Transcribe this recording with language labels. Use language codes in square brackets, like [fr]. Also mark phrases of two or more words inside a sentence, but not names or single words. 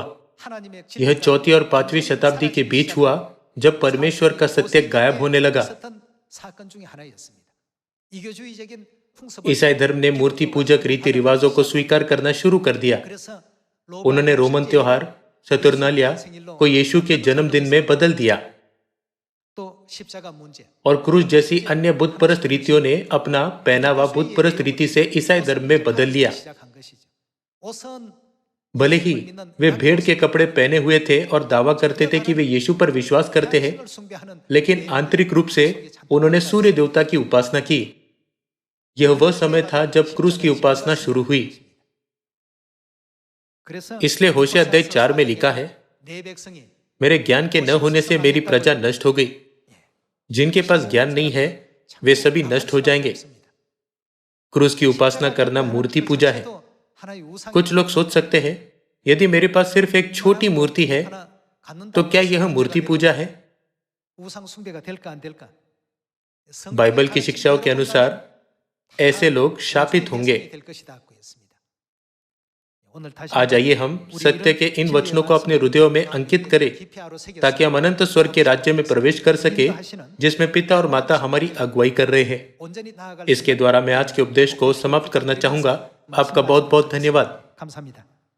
[hi] यह चौथी और 5वीं शताब्दी के बीच हुआ, जब परमेश्वर का सत्य गायब होने लगा। ईसाई धर्म ने मूर्ति पूजक रीति रिवाजों को स्वीकार करना शुरू कर दिया। उन्होंने रोमन त्योहार सतुरनालिया को यीशु के जन्मदिन में बदल दिया। [ko] 십자가 문제, [hi] और क्रूस जैसी अन्य बुत परस्त रीतियों ने अपना पहनावा बुत परस्त रीति से ईसाई धर्म में बदल लिया। [ko] 시작한 것이죠. 옷은 [hi] भले ही वे भेड़ के कपड़े पहने हुए थे और दावा करते थे कि वे यीशु पर विश्वास करते हैं, [ko] 신을 숭배하는 [hi] लेकिन आंतरिक रूप से उन्होंने सूर्य देवता की उपासना की। यह वह समय था जब क्रूस की उपासना शुरू हुई। [ko] 그래서 [hi] इसलिए होशे अध्याय 4 में लिखा है, [ko] 내 백성이 [hi] मेरे ज्ञान के न होने से मेरी प्रजा नष्ट हो गई। जिनके पास ज्ञान नहीं है वे सभी नष्ट हो जाएंगे। क्रूस की उपासना करना मूर्ति पूजा है। [ko] 하나의 우상이 [hi] कुछ लोग सोच सकते हैं, यदि मेरे पास सिर्फ एक छोटी मूर्ति है [ko] 하나 갖는다고 [hi] तो क्या यह मूर्ति पूजा है? [ko] 우상 숭배가 될까 안 될까? [hi] बाइबल की शिक्षाओं के अनुसार ऐसे लोग शापित होंगे। [ko] 될 것이다 고 했습니다. 오늘 다시 [hi] आज आइए हम सत्य के इन वचनों को अपने हृदयों में अंकित करें ताकि हम अनंत स्वर्ग के राज्य में प्रवेश कर सके जिसमें पिता और माता हमारी अगुवाई कर रहे हैं। [ko] 온전히 나아갈 [hi] इसके द्वारा मैं आज के उपदेश को समाप्त करना चाहूंगा। आपका बहुत बहुत धन्यवाद। [ko] 감사합니다.